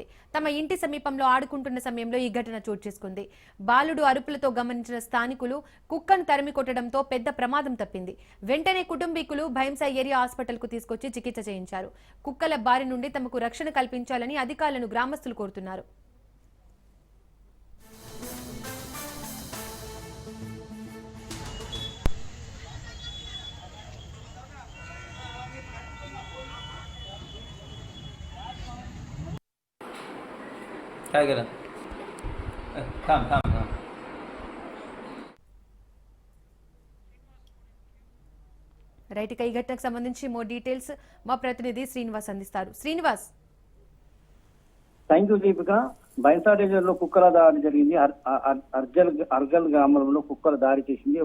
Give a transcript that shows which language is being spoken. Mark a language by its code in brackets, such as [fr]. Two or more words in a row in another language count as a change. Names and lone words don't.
[te] తమ ఇంటి సమీపంలో ఆడుకుంటున్న సమయంలో ఈ ఘటన చోటు చేసుకుంది. బాలుడు అరుపులతో గమనించిన స్థానికులు కుక్కను తరిమి కొట్టడంతో పెద్ద ప్రమాదం తప్పింది. వెంటనే కుటుంబీకులు భైంసా ఏరియా హాస్పిటల్ కు తీసుకొచ్చి చికిత్స చేయించారు. కుక్కల బారి నుండి తమకు రక్షణ కల్పించాలని అధికారులను గ్రామస్తులు కోరుతున్నారు. [mr] काय केलं थांब थांब थांब [te] రైట్, ఇక ఈ ఘటనకు సంబంధించి [en] more details [te] మా ప్రతినిధి శ్రీనివాస్ అందిస్తారు. శ్రీనివాస్. [en] thank you [te] దీపిక. బైన్సా డివిజన్ లో కుక్కల దాడి జరిగింది. అర్గల్ గ్రామంలో కుక్కల దాడి చేసింది.